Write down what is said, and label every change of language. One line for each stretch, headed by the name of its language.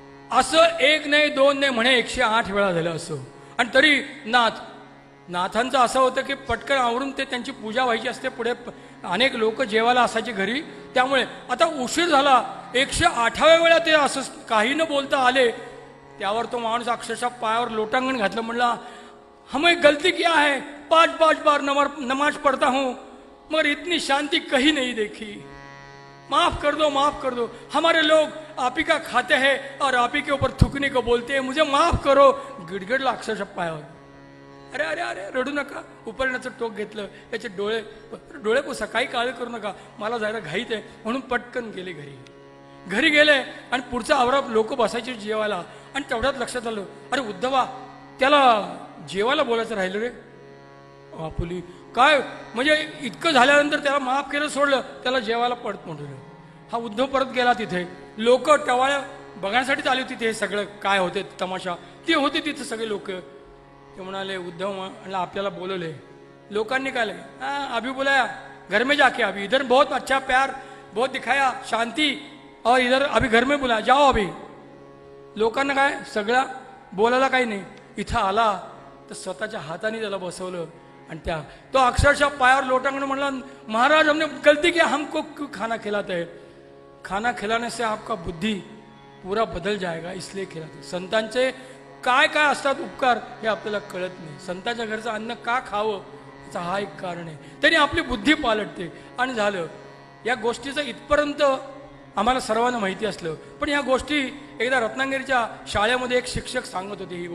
Marathi: असं एक नाही दोन नाही म्हणे 108 वेळा झालं असं. आणि तरी नाथांचं असं होतं की पटकन आवरून ते त्यांची पूजा व्हायची असते. पुढे अनेक लोक जेवायला असायचे घरी. त्यामुळे आता उशीर झाला. 108व्या वेळा ते असं काही न बोलता आले. त्यावर तो माणूस अक्षरशः पायावर लोटांगण घातलं. म्हणला
Hindi: हमें गलती क्या है, 5 बार नमाज पढ़ता हूँ मगर इतनी शांति कहीं नहीं देखी. माफ कर दो, हमारे लोग आप ही का खाते हैं और आप ही के ऊपर थूकने को बोलते हैं, मुझे माफ करो.
Marathi: गिडगिडला अक्षरशः पायावर. अरे अरे अरे रडू नका. उपरण्याचं टोक घेतलं. त्याचे डोळे पुसा, काही काळजी करू नका, मला जायला घाईत आहे म्हणून पटकन गेले घरी गेले. आणि पुढचा आवरा लोक बसायचे जेवायला. आणि तेवढ्यात लक्षात आलं, अरे उद्धवा त्याला जेवायला बोलायचं राहिलं रे. आपुली काय म्हणजे इतकं झाल्यानंतर त्याला माफ केलं, सोडलं, त्याला जेवायला पडत म्हणलं. हा उद्धव परत गेला. तिथे लोक टवाळ्या बघण्यासाठीच आली होती. ते सगळं काय होते तमाशा ते होते तिथे सगळे लोक. ते म्हणाले उद्धव म्हणला आपल्याला बोलवले. लोकांनी काय
Hindi: अभी बुलाया घर में जाके, अभी इधर बहुत अच्छा प्यार बहुत दिखाया शांति, और इधर अभी घर में बुलाया जाओ अभी.
Marathi: लोकांना काय सगळा बोलायला काही नाही. इथं आला तर स्वतःच्या हाताने त्याला बसवलं. आणि तो अक्षरशः पायावर लोटांगण म्हणला
Hindi: महाराज हमने गलती किया, हमको क्यों खाना खिलाते हैं. खाना खिलाने से आपका बुद्धि पूरा बदल जाएगा इसलिए खिलाते.
Marathi: संतांचे काय काय असतात उपकार हे आपल्याला कळत नाही. संतांच्या घरचं अन्न का खावं याचा हा एक कारण आहे. त्यांनी आपली बुद्धी पालटते. आणि झालं या गोष्टीचं इथपर्यंत आम्हाला सर्वांना माहिती असलं. पण या गोष्टी एकदा रत्नागिरीच्या शाळेमध्ये एक शिक्षक सांगत होते.